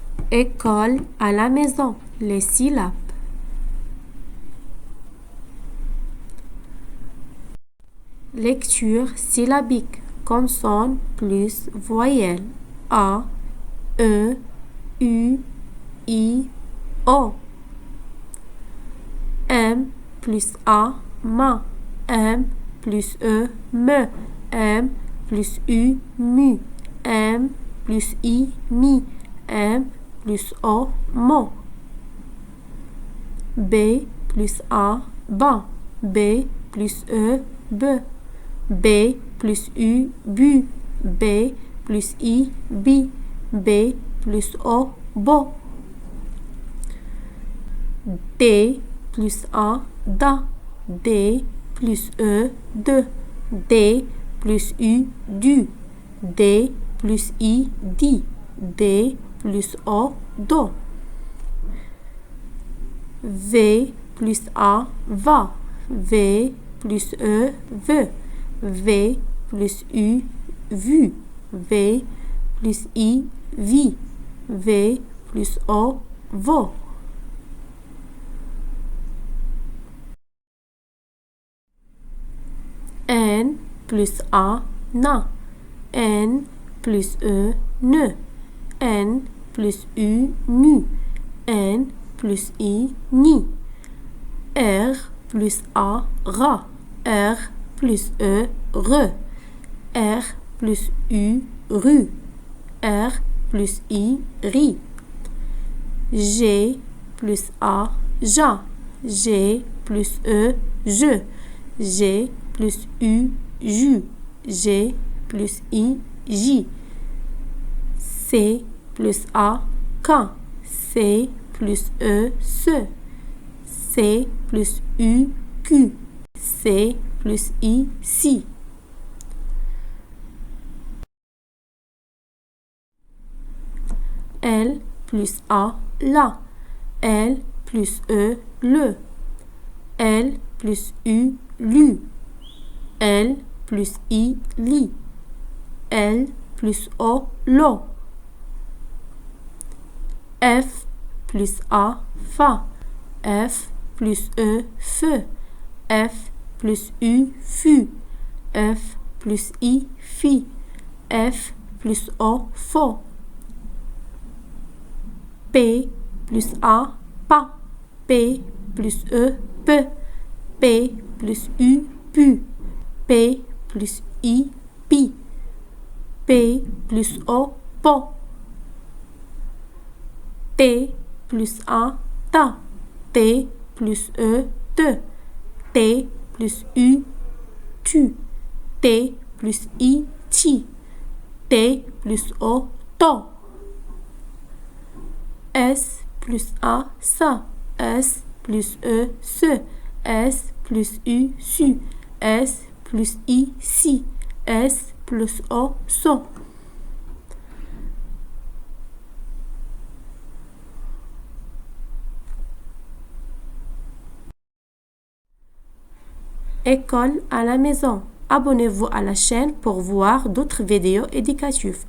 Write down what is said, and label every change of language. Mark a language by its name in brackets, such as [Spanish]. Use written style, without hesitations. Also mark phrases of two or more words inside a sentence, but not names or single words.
[French] École à la maison, les syllabes. Lecture syllabique, consonne plus voyelle. A, E, U, I, O. M plus A, ma. M plus E, me. M plus U, mu. M plus I, mi. M plus O, mo. B plus A, ba. B plus E, be. B plus U, bu. B plus I, bi. B plus O, bo. D plus A, da. D plus E, de. D plus U, du. D plus I, di. D plus O, do. V plus A, va. V plus E, ve. V plus U, vu. V plus I, vi. V plus O, vo. N plus A, na. N plus E, ne. N plus U, nu. N plus I, ni. R plus A, ra. R plus E, re. R plus U, ru. R plus I, ri. G plus A, ja. G plus E, je. G plus U, ju. G plus I, j. C plus A, ka. C plus E, se. C plus U, cu. C plus I, si. L plus A, la. L plus E, le. L plus U, lu. L plus I, li. L plus O, lo. F plus A, fa. F plus E, fe. F plus U, fu. F plus I, fi. F plus O, fo. P plus A, pa. P plus E, pe. P plus U, pu. P plus I, pi. P plus O, po. T plus A, ta. T plus E, te. T plus U, tu. T plus I, ti. T plus O, to. S plus A, sa. S plus E, se. S plus U, su. S plus I, si. S plus O, so. École à la maison. Abonnez-vous à la chaîne pour voir d'autres vidéos éducatives.